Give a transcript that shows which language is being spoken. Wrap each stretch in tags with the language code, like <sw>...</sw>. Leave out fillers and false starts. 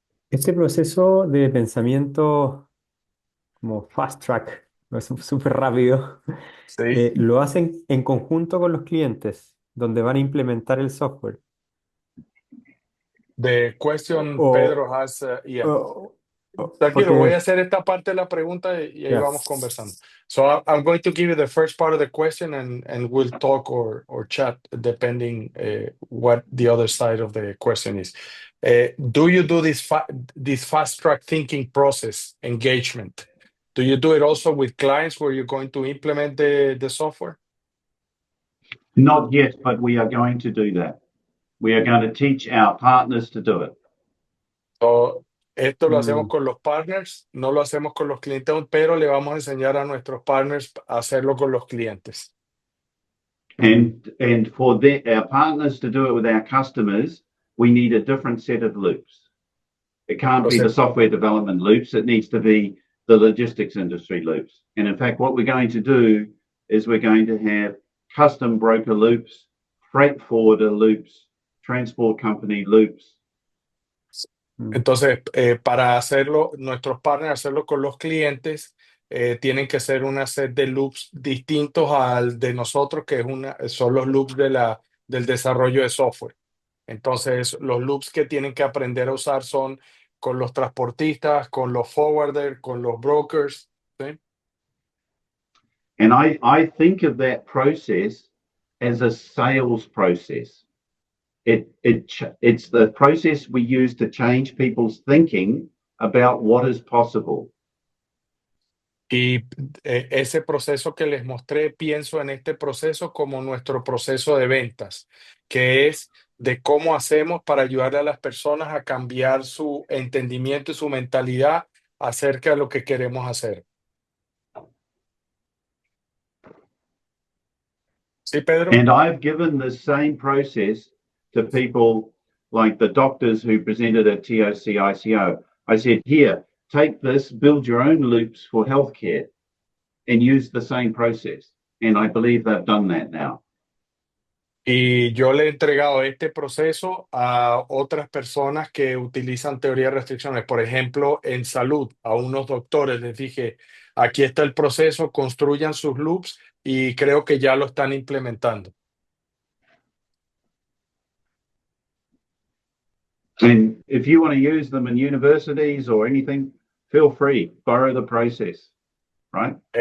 <es>Este proceso de pensamiento como fast track, ¿no? Es súper rápido, Sí. lo hacen en conjunto con los clientes, donde van a implementar el software.</es> <en>The question</en> <es>O,</es> <en>Pedro has, yeah.</en> <es>Tranquilo, voy a porque, hacer esta parte de la pregunta y ahí</es> <en>yeah.</en> <es>vamos conversando.</es> <en>So I'm going to give you the first part of the question and we'll talk or chat depending what the other side of the question is. Do you do this fast track thinking process engagement? Do you do it also with clients where you're going to implement the software? Not yet, but we are going to do that. We are going to teach our partners to do it.</en> <es>So, esto lo hacemos con los partners, no lo hacemos con los clientes, pero le vamos a enseñar a nuestros partners a hacerlo con los clientes.</es> <en>And for our partners to do it with our customers, we need a different set of loops. It can't be the software development loops. It needs to be the logistics industry loops. And in fact, what we're going to do is we're going to have custom broker loops, freight forwarder loops, transport company loops.</en> <es>Entonces, para hacerlo, nuestros partners, hacerlo con los clientes, tienen que ser una set de loops distintos al de nosotros, que son los loops del desarrollo de software. Entonces, los loops que tienen que aprender a usar son con los transportistas, con los forwarders, con los brokers. ¿Sí?</es> <en>And I think of that process as a sales process. It's the process we use to change people's thinking about what is possible.</en> <es>Y ese proceso que les mostré, pienso en este proceso como nuestro proceso de ventas, que es de cómo hacemos para ayudar a las personas a cambiar su entendimiento y su mentalidad acerca de lo que queremos hacer. Sí, Pedro.</es> <en>And I've given the same process to people like the doctors who presented at TOC ICO. I said, here, take this, build your own loops for healthcare and use the same process. And I believe they've done that now.</en> <es>Y yo le he entregado este proceso a otras personas que utilizan teoría de restricciones. Por ejemplo, en salud, a unos doctores les dije, aquí está el proceso, construyan sus loops y creo que ya lo están implementando.</es> <en>And if you want to use them in universities or anything, feel free, borrow the process, right?</en>